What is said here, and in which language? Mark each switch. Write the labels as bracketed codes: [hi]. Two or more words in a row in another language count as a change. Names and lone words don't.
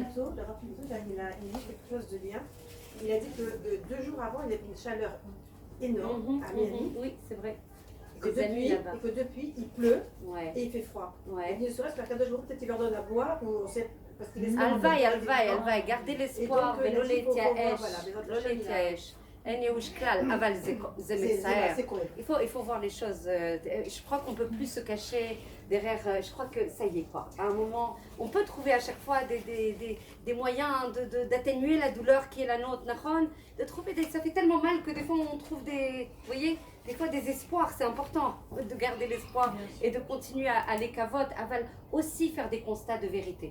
[fr] Le Rav Pinto, il a dit quelque chose de bien. Il a dit que 2 jours avant, il y avait une chaleur énorme à Miami. Oui, c'est vrai. Et que depuis, il pleut et il fait froid. Ouais. Et ne serait-ce qu'à 2 jours, peut-être il leur donne à boire, ou on sait, parce qu'il est הלוואי, gardez l'espoir, [he] ולא להתייאש, לא להתייאש. אין ייאוש כלל, אבל זה מצער. [fr] Il faut voir les choses, je crois qu'on ne peut plus se cacher derrière, je crois que ça y est quoi. À un moment, on peut trouver à chaque fois des moyens d'atténuer la douleur qui est la nôtre, de trouver ça fait tellement mal que des fois on trouve vous voyez, des fois des espoirs, c'est important de garder l'espoir et de continuer à les cavoter, aussi faire des constats de vérité.